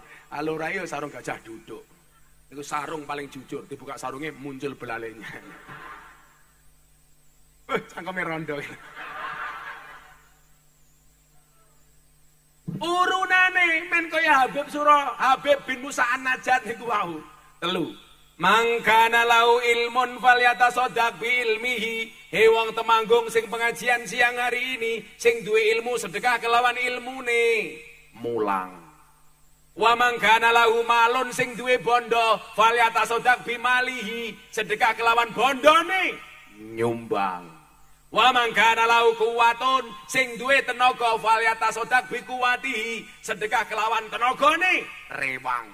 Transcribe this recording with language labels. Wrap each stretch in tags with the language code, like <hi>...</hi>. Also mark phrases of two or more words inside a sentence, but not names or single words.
<jv>Lurah yo sarung gajah duduk. Niku sarung paling jujur, dibuka sarunge muncul belalainya. Cangkeme rondo. Urunane men kaya Habib bin Musa An-Najjar niku wau. 3.</jv> <ar>Mangkana lau ilmun falyatasaddaq bi ilmihi.</ar> <jv>He wong Temanggung sing pengajian siang hari ini, sing duwe ilmu sedekah kelawan ilmune. Mulang.</jv> <ar>Wa man kana lahu malun</ar> <jv>sing duwe bondo</jv> <ar>falyatasaddaq bimalihi,</ar> <jv>sedekah kelawan bondone nyumbang.</jv> <ar>Wa man kana lahu quwwatun</ar> <jv>sing duwe tenaga</jv> <ar>falyatasaddaq biquwwatihi,</ar> <jv>sedekah kelawan tenagane rewang.</jv>